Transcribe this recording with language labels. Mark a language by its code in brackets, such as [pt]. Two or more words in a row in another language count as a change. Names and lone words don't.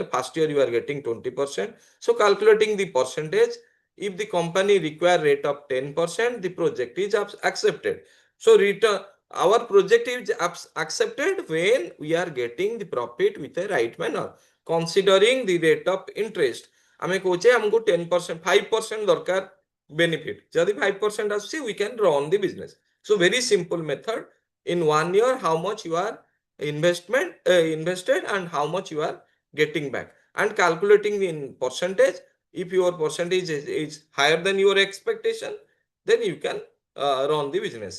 [en] First year you are getting 20%. So calculating the percentage, if the company require rate of 10%, the project is accepted. So return, our project is accepted when we are getting the profit with a right manner, considering the rate of interest. [or] ଆମେ କୋଚେ ହମକୁ 10%, 5% ଦରକାର benefit. ଯଦି 5% ଆସି, [en] we can run the business. So very simple method. In 1 year, how much you are invested and how much you are getting back, and calculating in percentage. If your percentage is higher than your expectation, then you can run the business.